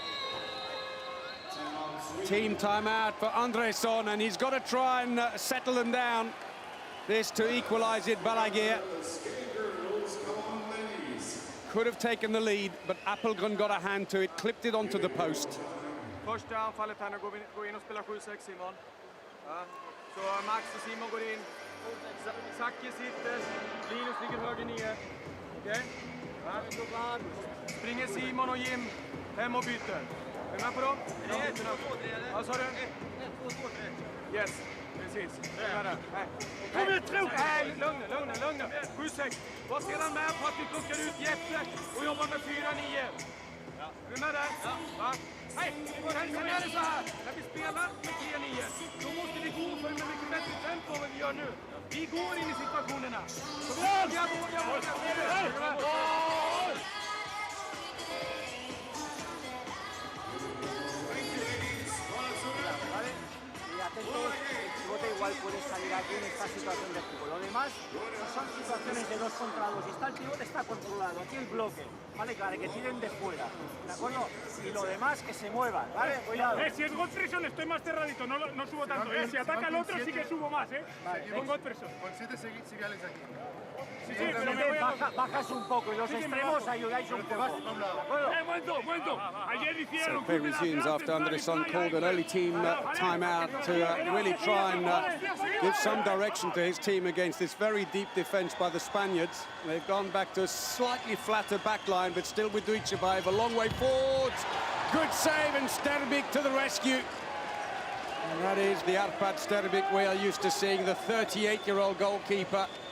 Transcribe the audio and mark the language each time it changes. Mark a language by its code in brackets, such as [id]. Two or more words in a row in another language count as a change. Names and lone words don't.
[en] Team timeout for Andresson, and he's got to try and settle them down. This to equalise it. Balaguer could have taken the lead, but Appelgren got a hand to it, clipped it onto the post. [sv] Första anfallet här, nu går in och spelar 7-6 Simon. Ja. Så Max och Simon går in. Zacke sitter, Linus ligger höger ner. Okej? Ja. Springer Simon och Jim hem och byter. Är du med på dem? Vad sa du? 1, 2, 3. Yes, precis. Kom igen, tro! Nej, lugna. 7-6. Var sedan med på att vi plockar ut Jeppe och jobbar med 4-9. Är du med där? Ja. Hej, sen är det så här. När vi spelar med 3-9, då måste vi gå för med mycket bättre tempo än vad vi gör nu. Vi går in i situationerna. Så våga. [es] El pivote igual puede salir aquí en esta situación de fútbol. Lo demás son situaciones de 2 contra 2. Y está el pivote, está controlado. Aquí el bloque, ¿vale? Claro, que tiren de fuera, ¿de acuerdo? Y lo demás que se muevan, ¿vale? Cuidado. Si es Gottfriedson estoy más cerradito, no subo tanto. Si ataca al otro sí que subo más, Vale, con Gottfriedson. Con 7 sigue Alex aquí. Sí, pero me voy a... bajas un poco y los extremos ayudáis un poco. Momento. Ayer hicieron... [en] So play resumes after Andresson called an early team timeout to really try and give some direction to his team against this very deep defence by the Spaniards. They've gone back to a slightly flatter back line, but still with Dujcebaev a long way forwards. Good save, and Sterbik to the rescue. And that is the Arpad Sterbik we are used to seeing, the 38-year-old goalkeeper.